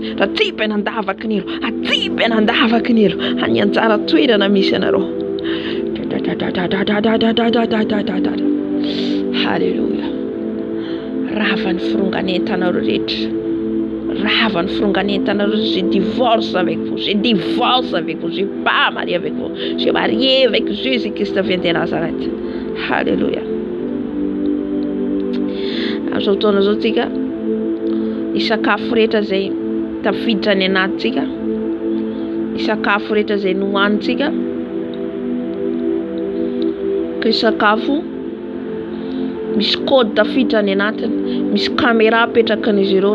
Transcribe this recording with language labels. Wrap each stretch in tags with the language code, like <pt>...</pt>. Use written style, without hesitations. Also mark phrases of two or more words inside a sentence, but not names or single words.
<mg>Atsipy nandavaky nilo, atsipy nandavaky nilo, any anjara toerana misy anareo. Halleluja. Rava ny fironganentanareo rehetra, rava ny fironganentanareo.</mg> <fr>Je divorce avec vous, je divorce avec vous, je pas marié avec vous, je marié avec Jésus-Christ vient de Nazareth. Halleluja.</fr> <mg>Amin'izao fotoana izao tsika ny sakafo rehetra izay tafiditra any anatintsika, ny sakafo rehetra izay nohanitsika, ka sakafo misy code tafiditra any anatiny, misy caméra apetraka an'izy ireo.</mg>